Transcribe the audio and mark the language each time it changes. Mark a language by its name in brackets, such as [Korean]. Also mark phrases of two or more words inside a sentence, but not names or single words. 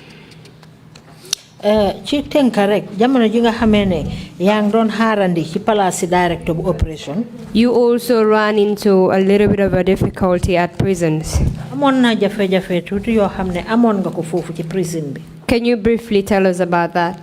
[Wolof] ci tënk rek jamono ji nga xamee ne yaa ngi doon xaarandi ci place [English] director of operation. You also ran into a little bit of a difficulty at prisons. [Wolof] Amoon na jafe-jafe tuuti yoo xam ne amoon nga ko foofu ci prison bi. [English] Can you briefly tell us about that?